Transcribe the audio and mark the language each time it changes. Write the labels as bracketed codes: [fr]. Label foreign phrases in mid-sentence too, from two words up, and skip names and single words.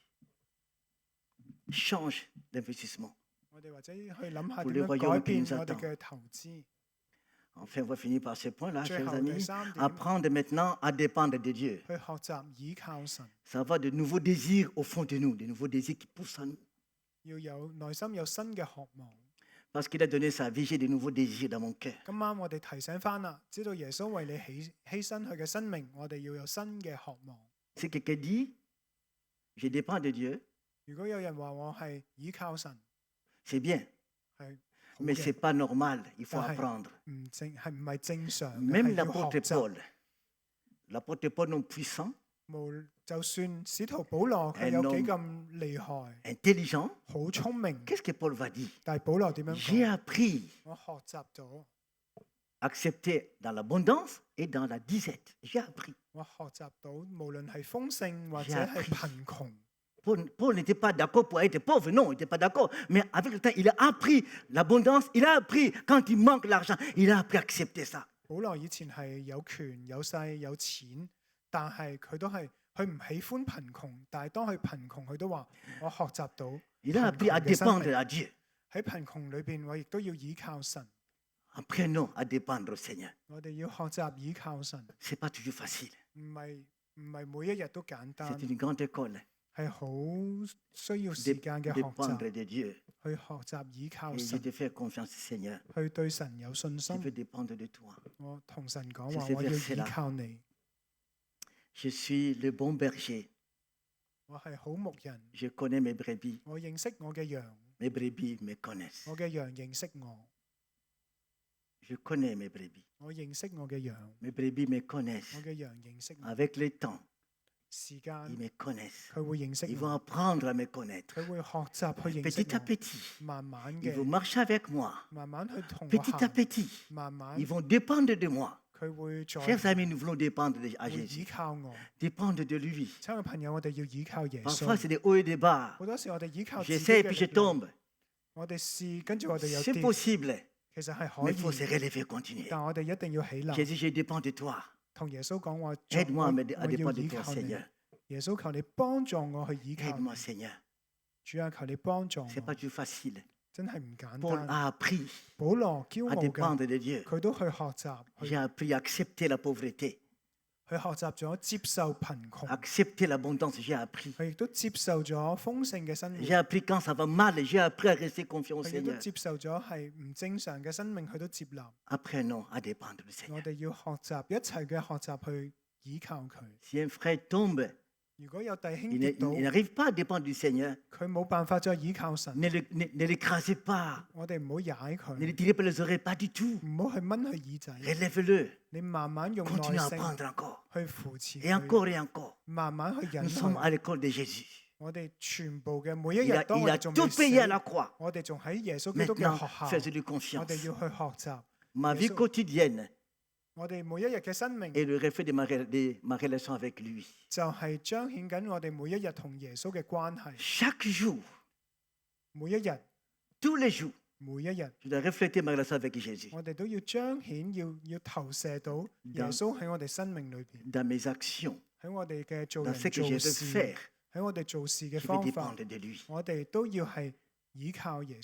[fr] Change d'investissement. [yue] 我哋或者去諗下 [fr] Pour [yue] 點 [fr] le [yue] 樣 [fr] royaume [yue] 改 [fr] qui [yue] 變 [fr] nous [yue] 我哋 [fr] attend. [yue] 嘅投資。 [fr] Enfin, on va finir par ce point-là, [yue] 最 [fr] chers [yue] 後第 [fr] amis. [yue] 三點， [fr] Apprendre maintenant à dépendre de Dieu. [yue] 去學習倚靠神， [fr] Ça va de nouveaux désirs au fond de nous, de nouveaux désirs qui poussent en nous. [yue] 要有內心有新嘅渴望。 [fr] Parce qu'il a donné sa vie, j'ai de nouveaux désirs dans mon cœur. [yue] 今晚我哋提醒翻啦，知道耶穌為你犧牲佢嘅生命，我哋要有新嘅渴望。 [fr] Si quelqu'un dit, je dépends de Dieu, [yue] 如果有人話我係倚靠神， [fr] c'est bien, [yue] 係好 [fr] mais ce n'est [yue] 嘅， [fr] pas normal, il faut Ah, apprendre. [yue] 唔係正常嘅， [fr] Même [yue] 係要 [fr] l'apôtre [yue] 學習。 [fr] L'apôtre Paul, non puissant, [yue] 就算使徒保羅佢有幾咁厲害， [fr] intelligent, [yue] 好聰明， [fr] qu'est-ce que Paul va dire? [yue] 但係保羅點樣 [fr] J'ai [yue] 講？ [fr] appris [yue] 我學習咗， [fr] à accepter dans l'abondance et dans la disette. J'ai appris. [yue] 我學習到，無論係豐盛或者 [fr] J'ai [yue] 係 [fr] appris. [yue] 貧窮。 [fr] Paul n'était pas d'accord pour être pauvre, non, il n'était pas d'accord. Mais avec le temps, il a appris l'abondance, il a appris quand il manque l'argent, il a appris à accepter ça. [yue] 保羅以前係有權有勢有錢，但係佢唔喜歡貧窮，但係當佢貧窮，佢都話我學習到 [fr] Il a appris à [yue] 貧窮嘅生 [fr] dépendre [yue] 命 [fr] à Dieu. [yue] 喺貧窮裏邊，我亦都要倚靠神。 [fr] Apprenons à dépendre au Seigneur. [yue] 我哋要學習倚靠神， [fr] Ce n'est pas toujours facile. [yue] 唔係每一日都簡單 [fr] C'est，une grande école. [yue] 係好需要時間嘅學 [fr] Dépendre [yue] 習， [fr] de Dieu. [yue] 去學習倚靠 [fr] Et je [yue] 神， [fr] te fais confiance, Seigneur. [yue] 去對神有信 [fr] Je [yue] 心。 [fr] veux dépendre de toi. [yue] 我同神講 [fr] C'est [yue] 話， [fr] ce [yue] 我要 [fr] verset [yue] 倚 [fr] là. [yue] 靠你， [fr] Je suis le bon berger. [yue] 我係好牧人， [fr] Je connais mes brebis. [yue] 我認識我嘅羊， [fr] Mes brebis me connaissent. [yue] 我嘅羊認識我。 [fr] Je connais mes brebis. [yue] 我認識我嘅羊， [fr] Mes brebis me connaissent. [yue] 我嘅羊認識我。 [fr] Avec le temps, [yue] 時 [fr] ils [yue] 間 [fr] me connaissent. [yue] 佢會認識 [fr] Ils vont [yue] 我， [fr] apprendre à me connaître. [yue] 佢會學習去認識 [fr] Petit à [yue] 我， [fr] petit, [yue] 慢慢 [fr] ils vont [yue] 嘅， [fr] marcher avec moi. [yue] 慢慢去同我 [fr] Petit à [yue] 行， [fr] petit, [yue] 慢慢 [fr] ils vont dépendre de moi. [yue] 佢會在 [fr] Chers amis, nous voulons dépendre à [yue] 會依 [fr] Jésus. [yue] 靠我。 [fr] Dépendre de lui. [yue] 親愛朋友，我哋要依靠耶 [fr] Parfois, [yue] 穌。 [fr] c'est des hauts et des bas. [yue] 好多時我哋依靠自己 [fr] J'essaie [yue] 嘅 [fr] puis je [yue] 力量， [fr] tombe. [yue] 我哋試，跟住我哋有 [fr] C'est [yue] 跌， [fr] possible. [yue] 其實係 [fr] Mais [yue] 可 [fr] il faut se [yue] 以， [fr] relever, continuer. [yue] 但我哋一定要起立， [fr] Jésus, je dépends de toi. [yue] 同耶穌講話， [fr] Aide-moi à [yue] 我 [fr] à [yue] 要 [fr] dépendre de [yue] 依 [fr] toi, [yue] 靠你。 [fr] Seigneur. [yue] 耶穌求你幫助我去依靠你 [fr] Aide-moi, Seigneur. [yue] 主啊，求你幫助 [fr] Ce n'est [yue] 我 [fr] pas，du facile. [yue] 真係唔簡 [fr] Paul [yue] 單。 [fr] a appris [yue] 保羅驕 [fr] à [yue] 傲嘅， [fr] dépendre de Dieu. [yue] 佢都去學習， [fr] J'ai appris à accepter la pauvreté, [yue] 佢學習咗接受貧窮， [fr] accepter l'abondance. J'ai appris. [yue] 佢亦都接受咗豐盛嘅生活， [fr] J'ai appris quand ça va mal, j'ai appris à rester confiant au [yue] 佢亦都 [fr] Seigneur. [yue] 接受咗係唔正常嘅生命，佢都接納。 [fr] Apprenons à dépendre du [yue] 我 [fr] Seigneur. [yue] 哋要學習一齊嘅學習去依靠佢。 [fr] Si un frère tombe, [yue] 如果有弟兄 [fr] il [yue] 跌倒， [fr] n'arrive pas à dépendre du Seigneur, [yue] 佢冇辦法再依靠神， [fr] ne l'écrasez pas, [yue] 我哋唔好踩 [fr] ne [yue] 佢， [fr] le tirez pas les oreilles, pas du tout. [yue] 唔好去掹佢耳仔， [fr] Relève-le, [yue] 你慢慢用 [fr] continue [yue] 耐 [fr] à [yue] 性 [fr] apprendre encore, [yue] 去扶持 [fr] et [yue] 佢， [fr] encore et encore. [yue] 慢慢去引 [fr] Nous sommes [yue] 佢。 [fr] à l'école de Jésus. [yue] 我哋全部嘅每一 [fr] Il [yue] 日 [fr] a, [yue] 當 [fr] il [yue] 我 [fr] a [yue] 哋仲 [fr] tout [yue] 未 [fr] payé à [yue] 死， [fr] la croix. [yue] 我哋仲喺耶穌基督嘅 [fr] Maintenant, [yue] 學校， [fr] fais-lui [yue] 我 [fr] confiance. [yue] 哋要去學習。 [fr] Ma vie Jésus. quotidienne [yue] 我哋每一日嘅生命 [fr] est le reflet de ma relation avec lui. [yue] 就係彰顯緊我哋每一日同耶穌嘅關係。 [fr] Chaque jour, [yue] 每一日， [fr] tous les jours, [yue] 每一日， [fr] je dois refléter ma relation avec Jésus [yue] 我哋都要彰顯，要投射到耶穌喺我哋生命裏邊， [fr] dans mes actions, [yue] 喺我哋嘅做 [fr] dans [yue] 人 [fr] ce que je [yue] 做 [fr] veux [yue] 事， [fr] faire. [yue] 喺我哋做事嘅 [fr] Je veux [yue] 方法， [fr] dépendre de lui, [yue] 我哋都要係依靠耶